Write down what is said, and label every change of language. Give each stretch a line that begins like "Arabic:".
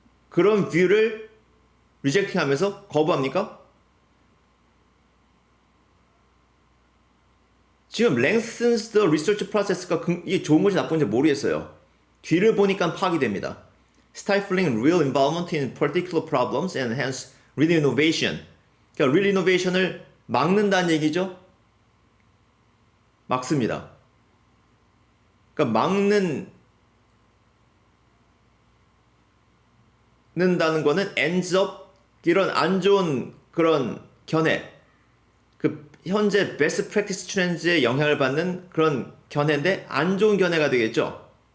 Korean: 그런 view를 rejecting 하면서 거부합니까? 지금
English: lengthens the research process
Korean: 가 이게 좋은 건지 나쁜지 모르겠어요. 뒤를 보니까 파악이 됩니다.
English: Stifling real involvement in particular problems and hence real innovation.
Korean: 그러니까 real innovation을 막는다는 얘기죠. 막습니다. 그러니까 막는다는 거는 ends up 이런 안 좋은 그런 견해, 그 현재
English: best practice trends
Korean: 에 영향을 받는 그런 견해인데 안 좋은 견해가 되겠죠.